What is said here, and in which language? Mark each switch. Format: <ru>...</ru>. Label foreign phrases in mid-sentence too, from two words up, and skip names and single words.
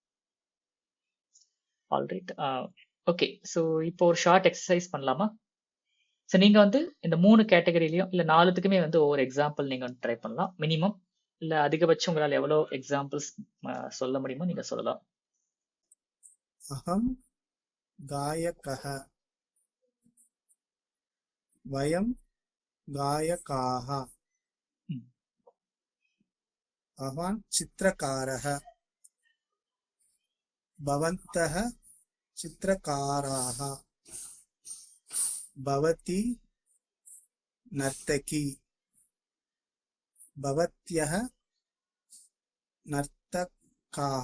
<ta>ஆல்ரைட்.</ta> <en>okay, so</en> <ta>இப்போ ஒரு</ta> <en>short exercise</en> <ta>பண்ணலாமா? ஸோ நீங்க வந்து இந்த 3 கேட்டகரியிலையும் இல்ல 4த்துக்குமே வந்து ஒவ்வொரு எக்ஸாம்பிள் நீங்க வந்து ட்ரை பண்ணலாம். மினிமம் இல்ல அதிகபட்சம் உங்களால் எவ்வளவு எக்ஸாம்பிள்ஸ் சொல்ல முடியுமோ நீங்க சொல்லலாம்.</ta> <sa>अहं गायकः वयं गायकाः ம், भवान् चित्रकारः भवन्तः चित्रकाराः भवती नर्तकी भवत्यः नर्तकाः</sa>